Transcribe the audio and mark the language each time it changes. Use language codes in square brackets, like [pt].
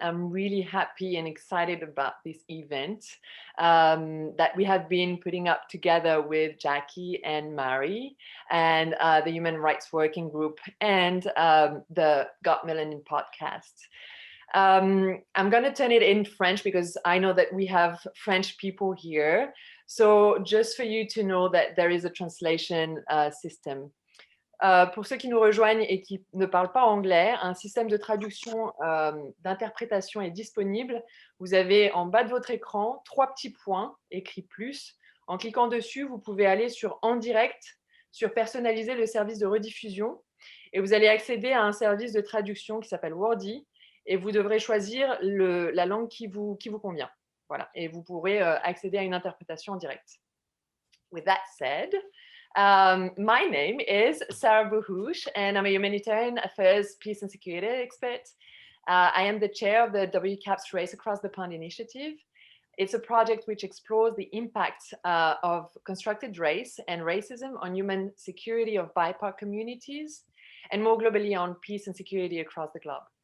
[en] I'm really happy and excited about this event that we have been putting up together with Jackie and Mary and the Human Rights Working Group and the Got Melanin podcast. I'm going to turn it in French because I know that we have French people here. So just for you to know that there is a translation system. [fr] Pour ceux qui nous rejoignent et qui ne parlent pas anglais, un système de traduction d'interprétation est disponible. Vous avez en bas de votre écran 3 petits points écrits plus. En cliquant dessus, vous pouvez aller sur En direct, sur Personnaliser le service de rediffusion et vous allez accéder à un service de traduction qui s'appelle Wordy et vous devrez choisir la langue qui vous convient. Voilà, et vous pourrez accéder à une interprétation en direct. [en] With that said, my name is Sarah Buhush, and I'm a humanitarian affairs, peace and security expert. I am the chair of the WCAPS Race Across the Pond initiative. It's a project which explores the impact of constructed race and racism on human security of BIPOC communities, and more globally on peace and security across the globe.